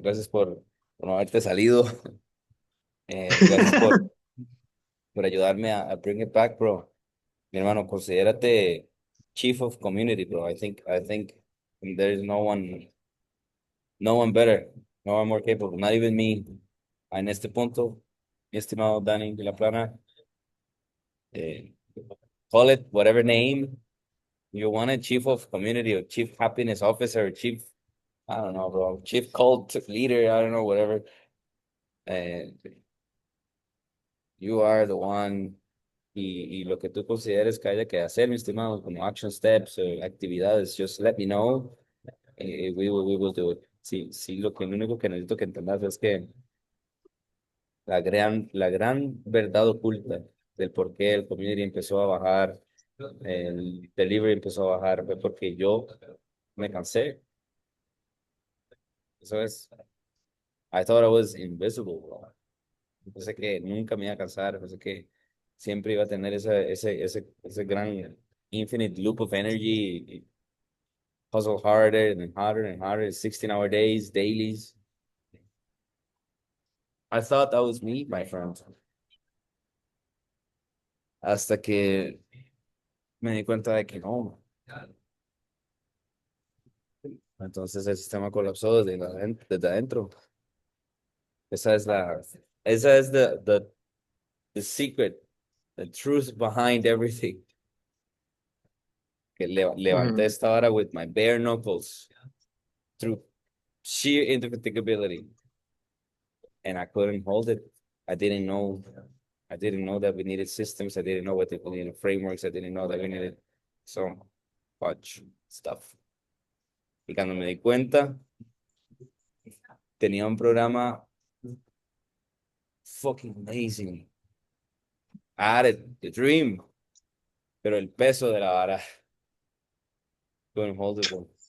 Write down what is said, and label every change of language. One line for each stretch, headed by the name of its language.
Spanish: Gracias por no haberte salido. Gracias por ayudarme a
English: bring it back,
Spanish: bro. Mi hermano, considérate chief of community, bro.
English: I think there is no one better, no one more capable, not even me.
Spanish: En este punto, mi estimado
English: Danny de la Plana, eh, call it whatever name you want it, chief of community or chief happiness officer, chief, I don't know, bro, chief cult leader, I don't know, whatever.
Spanish: Eh,
English: you are the one
Spanish: y lo que tú consideres que haya que hacer, mi estimado, como action steps, actividades,
English: just let me know. We will do it.
Spanish: Sí, sí, lo único que necesito que entendas es que la gran verdad oculta del por qué el community empezó a bajar, el delivery empezó a bajar, fue porque yo me cansé. Eso es,
English: I thought I was invisible, bro.
Spanish: Pensé que nunca me iba a cansar, pensé que siempre iba a tener ese gran
English: infinite loop of energy,
Spanish: y
English: hustle harder and harder and harder, 16-hour days,
Spanish: dailies.
English: I thought that was me, my friend.
Spanish: Hasta que me di cuenta de que no. Entonces el sistema colapsó desde adentro. Esa es
English: the secret, the truth behind everything.
Spanish: Que levanté Ujú. esta hora
English: with my bare knuckles through sheer indefatigability, and I couldn't hold it. I didn't know. I didn't know that we needed systems. I didn't know what we needed frameworks. I didn't know that we needed so much stuff.
Spanish: Y cuando me di cuenta, tenía un programa
English: fucking amazing. I had it, the dream,
Spanish: pero el peso de la vara
English: couldn't hold it, bro.